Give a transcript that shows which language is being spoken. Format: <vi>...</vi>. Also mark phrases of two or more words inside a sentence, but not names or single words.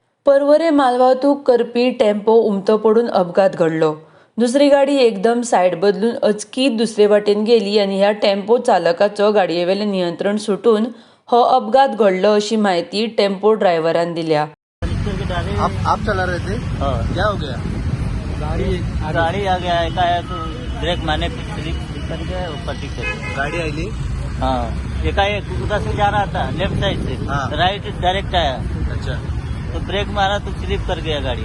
<kok>परवरे मालवाहतूक करपी टेम्पो उमथो पडून अपघात घडलो। दुसरी गाडी एकदम सायड बदलून अचकीत दुसरे वाटेन गेली आणि ह्या टेम्पो चालकाचो गाडयेवेलें नियंत्रण सुटून हो अपघात घडलो अशी माहिती टेम्पो ड्रायव्हरान दिल्या।</kok> <hi>आप चला रहे थे? हाँ। क्या हो गया? गाड़ी आ गया एकाएक ब्रेक मारने पे स्लिप कर गया ऊपर टिक गाड़ी आई हाँ एकाएक उधर से जा रहा था</hi> <en>left side</en> <hi>से हाँ।</hi> <en>right direct</en> <hi>आया अच्छा, तो ब्रेक मारा तो स्लिप कर गया गाड़ी।</hi>